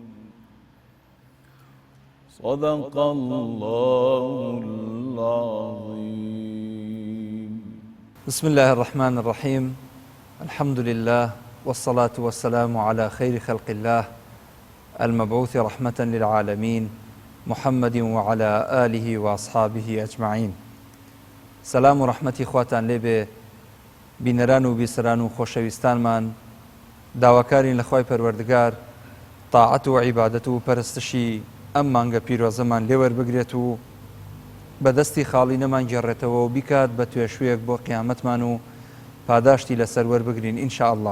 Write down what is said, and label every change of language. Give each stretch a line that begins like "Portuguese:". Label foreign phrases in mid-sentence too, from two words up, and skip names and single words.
Arabic: صدق الله العظيم. بسم الله الرحمن الرحيم. الحمد لله والصلاة والسلام على خير خلق الله المبعوث رحمة للعالمين محمد وعلى آله وأصحابه أجمعين.
Central Kurdish: سلام و رحمتي خواتان لێبێ بینەران و بیسەران و خۆشەویستانمان، داواکارین لە خوای پەروەردگار تاعەت و عیبادەت و پەرستشی ئەم مانگە پیرۆزەمان لێوەربگرێت و بەدەستی خاڵی نەمان گێڕێتەوە و بیکات بە توێشوویەک بۆ قیامەتمان و پاداشتی لەسەر وەربگرین
Arabic: ئینشاء الله.